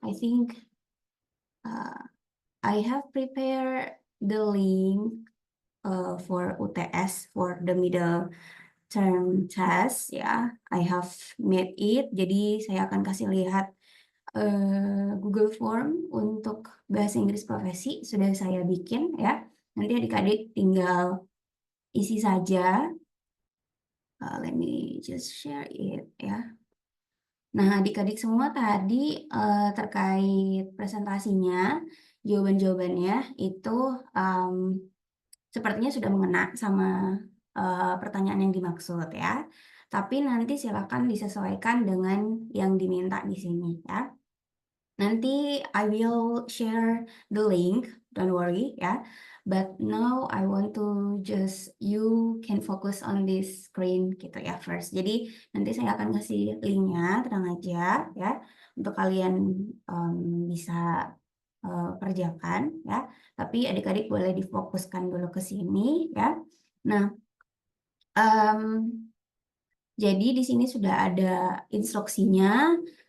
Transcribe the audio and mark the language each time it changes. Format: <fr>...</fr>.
<en>I think I have prepared the link for UTS for the middle term test ya. I have made it.</en> <id>Jadi saya akan kasih lihat Google Form untuk bahasa Inggris profesi sudah saya bikin ya. Nanti adik-adik tinggal isi saja.</id> <en>Let me just share it</en> <id>ya. Nah, adik-adik semua tadi terkait presentasinya, jawaban-jawabannya itu sepertinya sudah mengena sama pertanyaan yang dimaksud ya. Tapi nanti silakan disesuaikan dengan yang diminta di sini ya. Nanti</id> <en>I will share the link, don't worry ya. But now I want to you can focus on this screen gitu ya first.</en> <id>Jadi nanti saya akan kasih linknya, tenang aja ya. Untuk kalian bisa kerjakan ya. Tapi adik-adik boleh difokuskan dulu ke sini ya. Nah, jadi di sini sudah ada instruksinya.</id>